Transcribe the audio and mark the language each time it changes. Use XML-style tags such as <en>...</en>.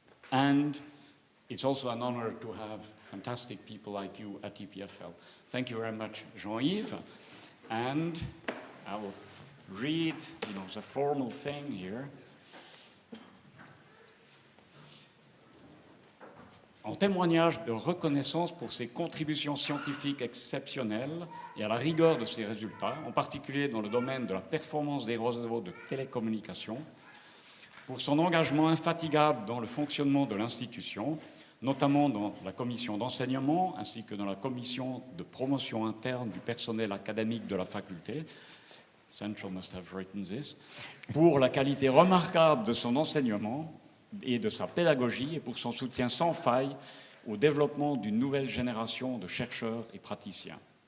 <en>And it's also an honor to have fantastic people like you at EPFL. Thank you very much, Jean-Yves. And I will read, the formal thing here.</en> <fr>en témoignage de reconnaissance pour ses contributions scientifiques exceptionnelles et à la rigueur de ses résultats, en particulier dans le domaine de la performance des réseaux de télécommunications, pour son engagement infatigable dans le fonctionnement de l'institution, notamment dans la commission d'enseignement ainsi que dans la commission de promotion interne du personnel académique de la faculté.</fr> <en>Central must have written this.</en> <fr>Pour la qualité remarquable de son enseignement et de sa pédagogie et pour son soutien sans faille au développement d'une nouvelle génération de chercheurs et praticiens.</fr>